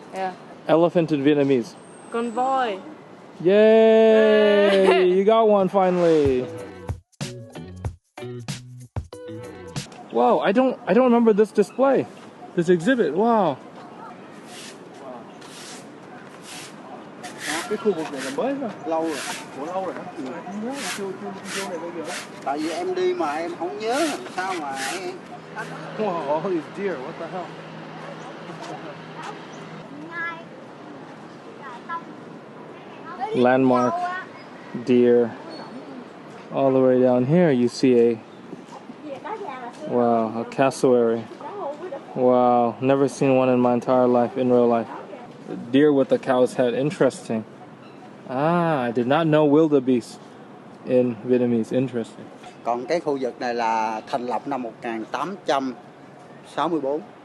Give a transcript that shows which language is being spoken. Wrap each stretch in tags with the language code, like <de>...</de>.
<en>Yeah. Elephant in Vietnamese.</en> <vi>Con voi.</vi> <en>Yay! You got one finally. Wow, I don't remember this display, this exhibit. Wow.</en> <vi>Cái khu vực này là mới rồi, lâu rồi, lâu rồi đó. Không nhớ là chưa này bao giờ. Tại vì em đi mà em không nhớ làm sao mà em.</vi> <en>Wow, all these deer, what the hell? Landmark deer. All the way down here you see a cassowary. Wow, never seen one in my entire life, in real life. A deer with a cow's head, interesting. I did not know wildebeest in Vietnamese, interesting.</en> <vi>Còn cái khu vực này là thành lập năm 1864.</vi>